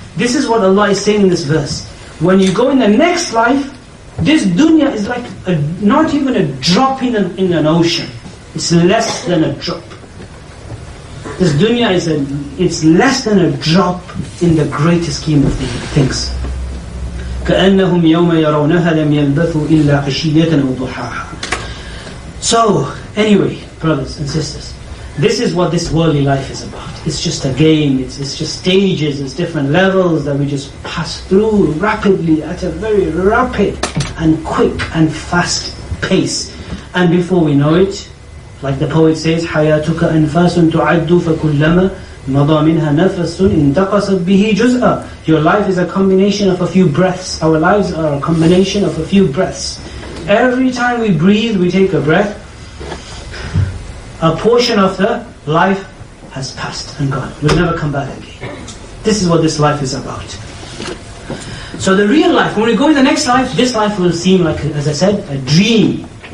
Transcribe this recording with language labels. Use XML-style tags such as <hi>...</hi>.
<en>This is what Allah is saying in this verse. When you go in the next life, this dunya is like not even a drop in an ocean. It's less than a drop. This dunya it's less than a drop in the greater scheme of things.</en> <ar>كأنهم يوم يرونها لم يلبثوا إلا عشية وضحاها.</ar> <en>So, anyway, brothers and sisters, this is what this worldly life is about. It's just a game, it's just stages, it's different levels that we just pass through rapidly at a very rapid and quick and fast pace. And before we know it, like the poet says,</en> <ar>حياتك أنفاس تعد فكلما مضى منها نفس انتقصت به جزءا.</ar> <en>Your life is a combination of a few breaths. Our lives are a combination of a few breaths. Every time we breathe, we take a breath, a portion of the life has passed and gone. We'll never come back again. This is what this life is about. So the real life, when we go in the next life, this life will seem like, as I said, a dream.</en>